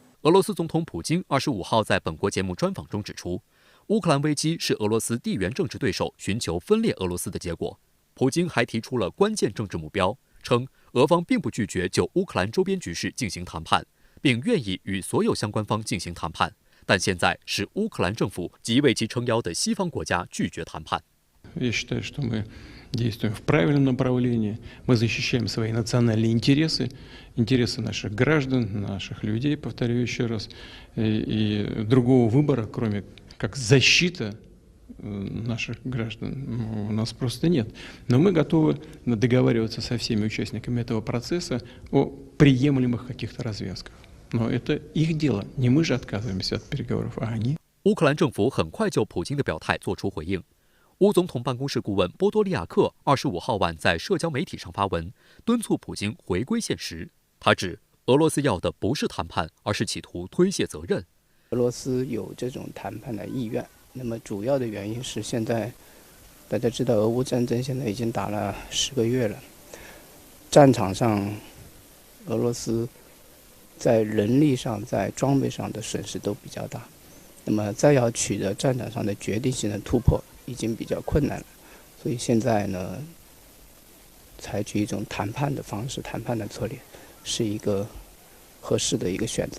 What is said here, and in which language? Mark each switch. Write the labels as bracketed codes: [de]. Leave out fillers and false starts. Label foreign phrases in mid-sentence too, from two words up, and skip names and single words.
[zh] 俄罗斯总统普京25号在本国节目专访中指出，乌克兰危机是俄罗斯地缘政治对手寻求分裂俄罗斯的结果。普京还提出了关键政治目标，称俄方并不拒绝就乌克兰周边局势进行谈判，并愿意与所有相关方进行谈判，但现在是乌克兰政府及为其撑腰的西方国家拒绝谈判。 [ru] Я считаю, что мы действуем в правильном направлении. Мы защищаем свои национальные интересы, интересы наших граждан, наших людей, повторю еще раз. И другого выбора, кроме как защита наших граждан, у нас просто нет. Но мы готовы договариваться со всеми участниками этого процесса о приемлемых каких-то развязках. Но это их дело. Не мы же отказываемся от переговоров, а они. [zh] 乌克兰政府很快就普京的表态做出回应。乌总统办公室顾问波多利亚克25号晚在社交媒体上发文，敦促普京回归现实。他指俄罗斯要的不是谈判，而是企图推卸责任。俄罗斯有这种谈判的意愿，那么主要的原因是现在大家知道，俄乌战争现在已经打了10个月了，战场上俄罗斯在人力上、在装备上的损失都比较大，那么再要取得战场上的决定性的突破已经比较困难了，所以现在呢，采取一种谈判的方式、谈判的策略，是一个合适的一个选择。